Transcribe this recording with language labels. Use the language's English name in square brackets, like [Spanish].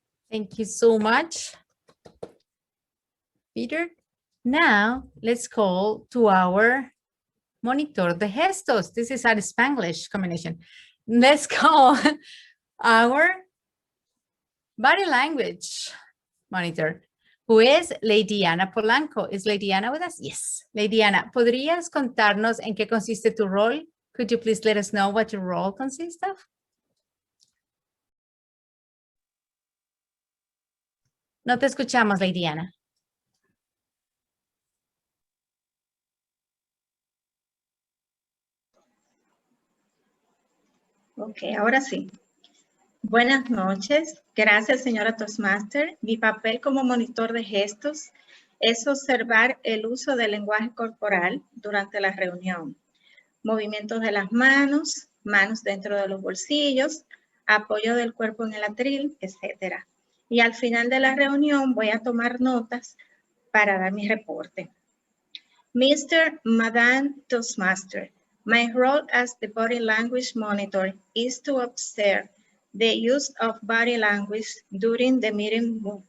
[English] Thank you so much, Peter. Now, let's call to our [Spanish] monitor de gestos. [English] This is our Spanglish combination. Let's call our body language monitor, who is Lady Ana Polanco. Is Lady Ana with us? Yes. [Spanish] Lady Ana, ¿podrías contarnos en qué consiste tu rol? [English] Could you please let us know what your role consists of? [Spanish] No te escuchamos, Lady Ana. Ok, ahora sí. Buenas noches. Gracias, señora Toastmaster. Mi papel como monitor de gestos es observar el uso del lenguaje corporal durante la reunión. Movimientos de las manos, manos dentro de los bolsillos, apoyo del cuerpo en el atril, etc. Y al final de la reunión voy a tomar notas para dar mi reporte. [English] Mr. Madame Toastmaster, my role as the body language monitor is to observe the use of body language during the meeting.